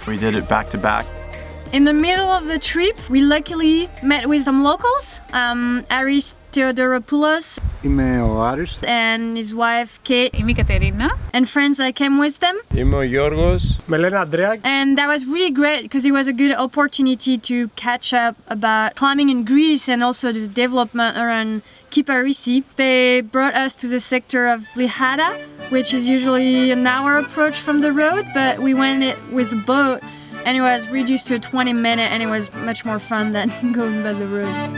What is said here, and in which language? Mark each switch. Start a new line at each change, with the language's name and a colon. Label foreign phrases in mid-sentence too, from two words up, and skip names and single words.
English: We did it back to back. In the middle of the trip, we luckily met with some locals, Aris Theodoropoulos
Greek: Είμαι ο Άρης.
English: and his wife Kate,
Greek: Είμαι η Κατερίνα.
English: and friends that came with them.
Greek: Είμαι ο Γιώργος. Με λένε Αντρέα.
English: And that was really great because it was a good opportunity to catch up about climbing in Greece and also the development around Kyparissi. They brought us to the sector of Lihada, which is usually an hour approach from the road, but we went it with a boat and it was reduced to a 20-minute, and it was much more fun than going by the road.